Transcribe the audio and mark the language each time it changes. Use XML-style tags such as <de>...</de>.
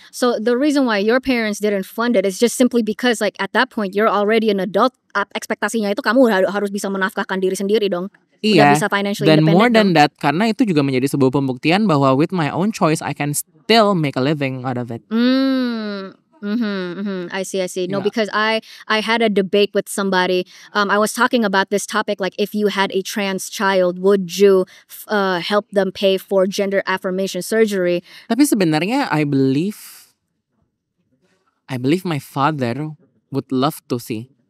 <en>So the reason why your parents didn't fund it is just simply because like at that point you're already an adult.</en> <id>Ekspektasinya itu kamu harus bisa menafkahkan diri sendiri dong. Iya, bisa</id> <en>financially</en> <id>dan</id> <en>more independent than that,</en> <id>karena itu juga menjadi sebuah pembuktian bahwa</id> <en>with my own choice I can still make a living out of it. I see. No, because I had a debate with somebody. I was talking about this topic, like if you had a trans child, would you help them pay for gender affirmation surgery?</en> <id>Tapi sebenarnya</id> <en>I believe my father would love to see.</en>